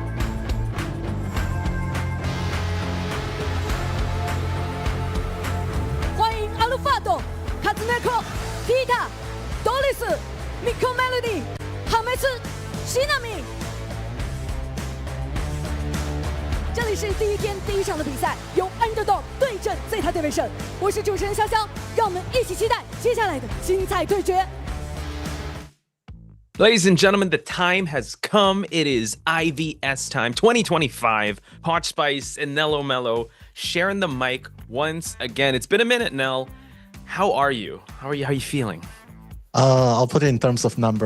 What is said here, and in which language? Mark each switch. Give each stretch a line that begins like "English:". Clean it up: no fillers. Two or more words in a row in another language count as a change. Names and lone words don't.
Japanese: 欢ト、初猫、ピーター、ドリス、ミコメロディ、ハメス、シナミ。
Chinese: 这里是第一天第一场的比赛，由 Underdog 对阵 ZETA 对位胜。我是主持人潇潇，让我们一起期待接下来的精彩对决。
English: Ladies and gentlemen, the time has come. It is IVS time 2025. Hot Spice and Nello Mello sharing the mic once again. It's been a minute, Nell. How are you? How are you feeling? I'll put it in terms of number.